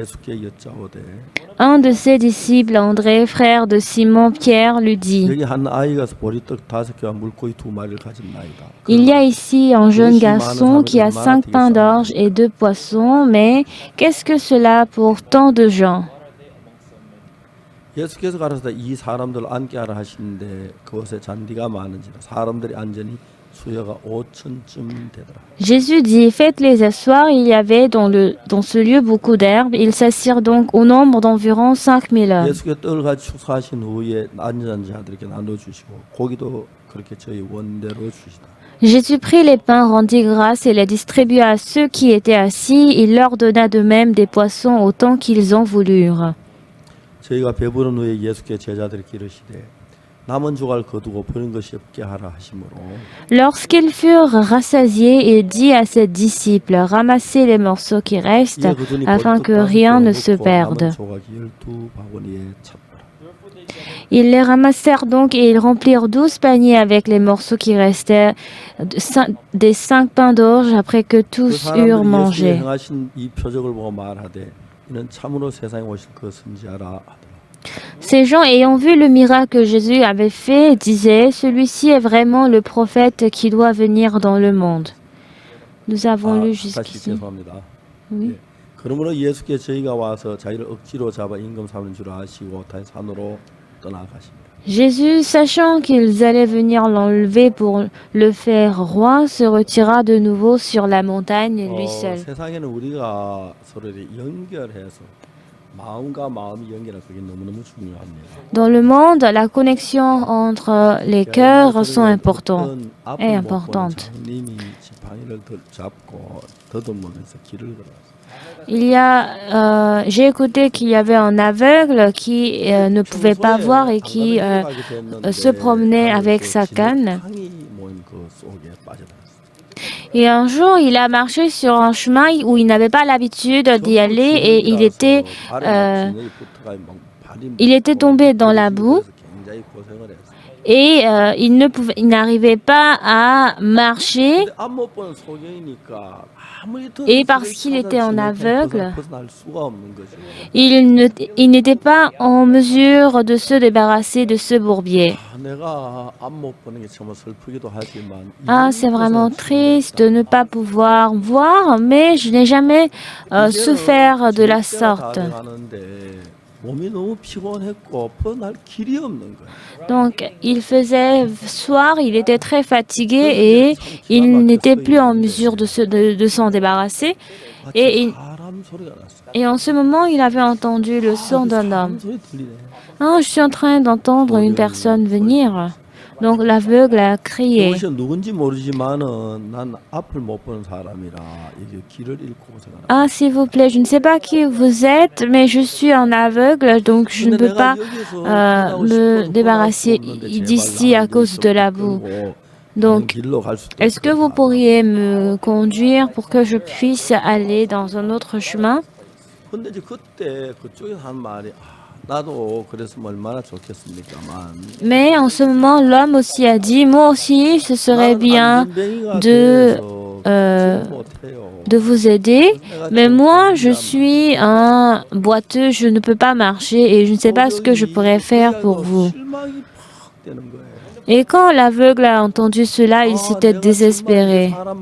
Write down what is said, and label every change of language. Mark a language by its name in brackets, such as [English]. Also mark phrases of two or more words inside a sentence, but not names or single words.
[French] Un de ses disciples, André, frère de Simon-Pierre, lui dit, il y a ici un jeune garçon qui a 5 pains d'orge et 2 poissons, mais qu'est-ce que cela pour tant de gens? [Korean] 예수께서 가라사대 이 사람들 앉게 하라 하시는데 그곳에 잔디가 많은지라 사람들이 앉으니 수여가 5천쯤 되더라. [French] Jésus dit, faites-les asseoir. Il y avait dans ce lieu beaucoup d'herbes. Ils s'assirent donc au nombre d'environ 5000 hommes. [Korean] 예수께서 떡을 가지고 축사하신 후에 앉은 자들에게 나눠주시고 고기도 그렇게 저희 원대로 주시다. [French] Jésus prit les pains, rendit grâce et les distribua à ceux qui étaient assis. Il leur donna de même des poissons autant qu'ils en voulurent. [Korean] 저희가 배부른 후에 예수께 제자들에게 이르시되 남은 조각 거두고 버린 것이 없게 하라 하시므로 [French] Lorsqu'ils furent rassasiés, il dit à ses disciples, ramassez les morceaux qui restent afin que rien ne se perde. Ils les ramassèrent donc et ils remplirent 12 paniers avec les morceaux qui restaient des 5 pains d'orge après que tous eurent mangé. Ces gens, ayant vu le miracle que Jésus avait fait, disaient, celui-ci est vraiment le prophète qui doit venir dans le monde. Nous avons lu jusqu'ici. Oui. [Korean] 그러므로 예수께 저희가 와서 자기를 억지로 잡아 임금 삼는 줄 아시고 다시 산으로 떠나가십니다. [French] Jésus, sachant qu'ils allaient venir l'enlever pour le faire roi, se retira de nouveau sur la montagne lui seul. [Korean] 세상에는 우리가 서로를 연결해서 마음과 마음이 연결할 그게 너무너무 중요합니다. [French] Dans le monde, la connexion entre les cœurs sont est [Korean] 앞을 못 보는 [French] importante. [Korean] 장님이 지팡이를 잡고 더듬으면서 길을 걸어갔어요. [French] J'ai écouté qu'il y avait un aveugle qui ne pouvait pas voir et qui se promenait avec sa canne. [Korean] 지팡이 모임 그 속에 빠져들었어요. [French] Et un jour, il a marché sur un chemin où il n'avait pas l'habitude d'y aller et il était tombé dans la boue [Korean] 굉장히 고생을 했어요. [French] et il n'arrivait pas à marcher. [Korean] 근데 앞 못 보는 소경이니까 아무리 [French] Et parce qu'il était en aveugle, [Korean] 벗어날 수가 없는 거죠. [French] il n'était pas en mesure de se débarrasser de ce bourbier. [Korean] 내가 앞 못 보는 게 정말 슬프기도 하지만 [French] Ah, c'est vraiment triste de ne pas pouvoir voir, mais je n'ai jamais souffert de la sorte. [Korean] 몸이 너무 피곤했고 벗어날 길이 없는 거예요. [French] Donc, il faisait soir, il était très fatigué et il n'était plus en mesure de s'en débarrasser. Et en ce moment, il avait entendu le son d'un homme. Ah, je suis en train d'entendre une personne venir. Donc l'aveugle a crié. [Korean] 그것이 누군지 모르지만은 난 앞을 못 보는 사람이라 이게 길을 잃고 고생하는. [French] Ah, s'il vous plaît, je ne sais pas qui vous êtes, mais je suis un aveugle, donc je ne peux pas me débarrasser d'ici à cause de la boue. Donc, est-ce que vous pourriez me conduire pour que je puisse aller dans un autre chemin? [Korean] 근데 이제 그때 그쪽에서 한 말이 나도 그랬으면 얼마나 좋겠습니까만. [French] Mais en ce moment, l'homme aussi a dit, moi aussi, ce serait bien de vous aider, mais moi, je suis un boiteux, je ne peux pas marcher et je ne sais pas ce que je pourrais faire pour vous. Et quand l'aveugle a entendu cela, il s'était désespéré.